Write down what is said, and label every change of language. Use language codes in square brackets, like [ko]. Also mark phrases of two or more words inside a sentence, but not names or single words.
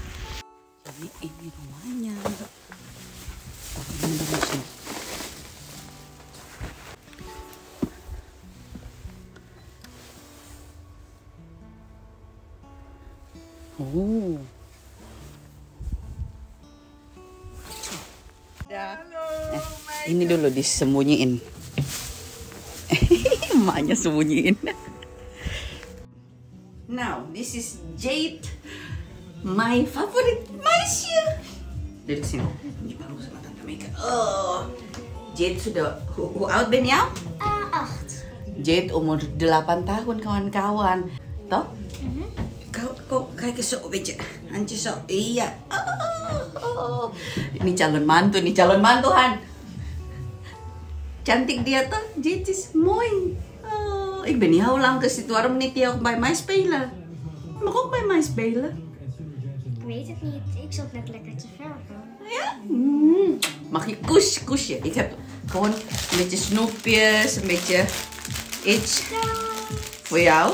[id] Jadi ini rumahnya. Oh. Ini dulu disembunyiin. Mamanya sembunyiin. [en] Now, this is Jade, my favorite Malaysia. [id] Dari sini. Ini baru sama Tante Mega. [nl] Oh, Jade sudah hoe oud ben jou? 8. [id] Jade umur 8 tahun kawan-kawan. Toh? Kau kayak [nl] zo, weet je. Handjes zo. [id] Iya. Oh. Ini calon mantu Han. Cantik dia toch? Jade [nl] is mooi. Oh, ik ben niet heel lang gezien. Waarom niet jij ook bij mij spelen? Je mag ook bij mij spelen. Ik weet het niet. Ik zat net lekker te verven. Ja? Mag je kusje? Ik heb gewoon een beetje snoepjes, een beetje iets voor jou.